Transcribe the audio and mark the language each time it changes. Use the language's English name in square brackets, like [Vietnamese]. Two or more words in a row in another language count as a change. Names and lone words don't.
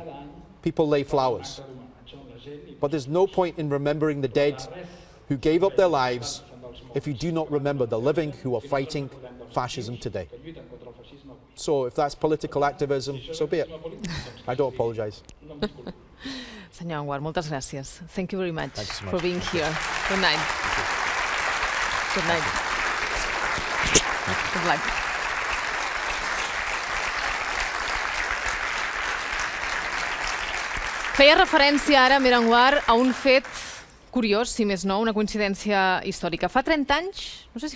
[English] People lay flowers. But there's no point in remembering the dead who gave up their lives if you do not remember the living who are fighting fascism today. So if that's political activism, so be it. I don't apologize. [Catalan] Senyor Anwar, moltes gràcies. [English] Thank you very much so for being here. Good night. Good night. Good luck. [Catalan] Feia referència ara, Aamer Anwar, a un fet curiós, si més no, una coincidència històrica. Fa 30 anys, no sé si